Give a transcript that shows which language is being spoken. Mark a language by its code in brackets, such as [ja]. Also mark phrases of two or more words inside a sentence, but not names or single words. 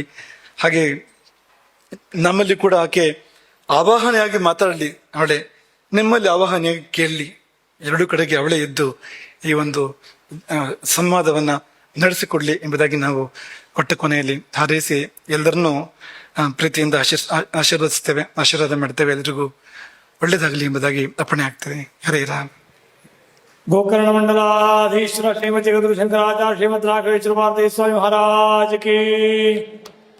[kn] ಹಾಗೆ ನಮ್ಮಲ್ಲಿ ಕೂಡ ಆಕೆ ಆವಾಹನೆಯಾಗಿ ಮಾತಾಡಲಿ, ಅವಳೇ ನಿಮ್ಮಲ್ಲಿ ಆವಾಹನೆಯಾಗಿ ಕೇಳಲಿ, ಎರಡೂ ಕಡೆಗೆ ಅವಳೇ ಇದ್ದು ಈ ಒಂದು ಸಂವಾದವನ್ನ ನಡೆಸಿಕೊಡ್ಲಿ ಎಂಬುದಾಗಿ ನಾವು ಕೊಟ್ಟ ಕೊನೆಯಲ್ಲಿ ಹಾರೈಸಿ ಎಲ್ಲರನ್ನೂ ಪ್ರೀತಿಯಿಂದ ಆಶೀರ್ವದಿಸ್ತೇವೆ, ಆಶೀರ್ವಾದ ಮಾಡ್ತೇವೆ. ಎಲ್ರಿಗೂ ಒಳ್ಳೇದಾಗಲಿ ಎಂಬುದಾಗಿ ಅರ್ಪಣೆ ಆಗ್ತದೆ. ಹರೇ ರಾಮ್. [hi] गोकर्ण मंडलाधीश्वर श्रीमती गदुर शंकराचार्य श्रीमद राघवेश्वर भारती स्वामी महाराज की